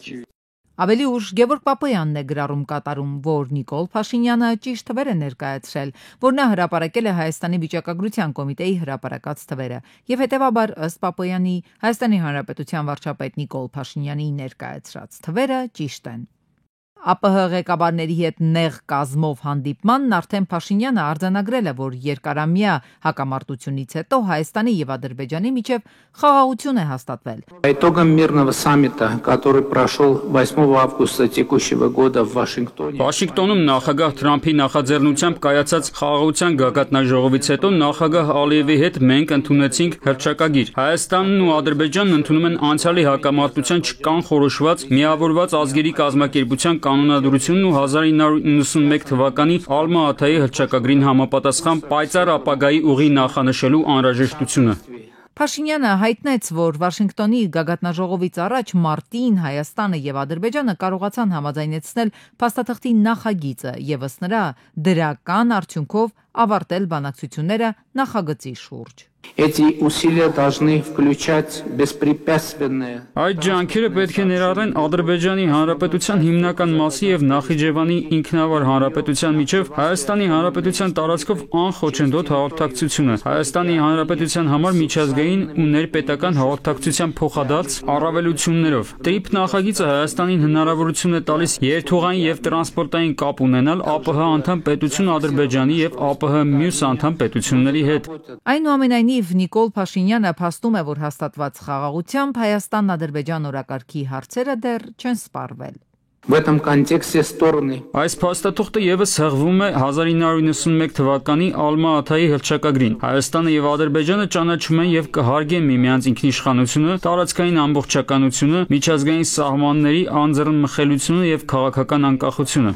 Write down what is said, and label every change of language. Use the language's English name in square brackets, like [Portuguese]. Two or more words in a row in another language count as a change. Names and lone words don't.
[Armenian] Ավելի ուշ Գևորգ Պապոյանն է գրառում կատարում, որ Նիկոլ Փաշինյանը ճիշտ թվեր է ներկայացրել, որ նա հրապարակել է Հայաստանի վիճակագրության կոմիտեի հրապարակած թվերը, եւ հետեւաբար ըստ Պապոյանի Հայաստանի Հանրապետության վարչապետ Նիկոլ Փաշինյանի ներկայացրած թվերը ճիշտ են։ ԱՊՀ ղեկավարների հետ նեղ կազմով հանդիպմանն արդեն Փաշինյանը արձանագրել է, որ երկարամյա հակամարտությունից հետո Հայաստանի եւ Ադրբեջանի միջև խաղաղություն է հաստատվել։ [Russian] По итогам мирного саммита, который прошел 8 августа текущего года в Вашингтоне. [Armenian] Վաշինգտոնում նախագահ Թրամփի նախաձեռնությամբ կայացած խաղաղության գագաթնաժողովից հետո նախագահ Ալիևի հետ մենք ընդունեցինք հռչակագիր։ Հայաստանն ու Ադրբեջանն ընդունում են անցյալի հակամարտության չկանխորոշված միավորված ազգերի կազմակերպության կանոնադրությունն ու 1991 թվականի Ալմա-Աթայի հռչակագրին համապատասխան պայծառ ապագայի ուղի նախանշելու անհրաժեշտությունը։ Փաշինյանը հայտնեց, որ Վաշինգտոնի գագաթնաժողովից առաջ մարտին Հայաստանը եւ Ադրբեջանը կարողացան համաձայնեցնել փաստաթղթի նախագիծը եւ ըստ նրա դրական արդյունքով ավարտել բանակցությունները նախագծի շուրջ։ [Russian] Эти усилия должны включать беспрепятственное. [Armenian] Այդ ջանքերը պետք է ներառեն Ադրբեջանի Հանրապետության հիմնական մասի եւ Նախիջևանի ինքնավար հանրապետության միջև Հայաստանի Հանրապետության տարածքով անխոչնդոտ հաղորդակցությունը, Հայաստանի Հանրապետության համար միջազգային ու ներպետական հաղորդակցության փոխադարձ առավելություններով։ TRIP նախագիծը Հայաստանին հնարավորություն է տալիս երթուղային եւ տրանսպորտային կապ ունենալ ԱՊՀ անդամ պետություն Ադրբեջանի եւ ԱՊՀ մյուս անդամ պետությունների հետ։ Այնուամենայնիվ Նիկոլ Փաշինյանը փաստում է, որ հաստատված խաղաղությամբ Հայաստան-Ադրբեջան օրակարգի հարցերը դեռ չեն սպառվել։ [Russian] В этом контексте стороны [Armenian] Այս փաստաթուղթը եւս հղվում է 1991 թվականի Ալմա-Աթայի հռչակագրին։ Հայաստանը եւ Ադրբեջանը ճանաչում են եւ կհարգեն միմյանց ինքնիշխանությունը, տարածքային ամբողջականությունը, միջազգային սահմանների անձեռնմխելիությունը եւ քաղաքական անկախությունը։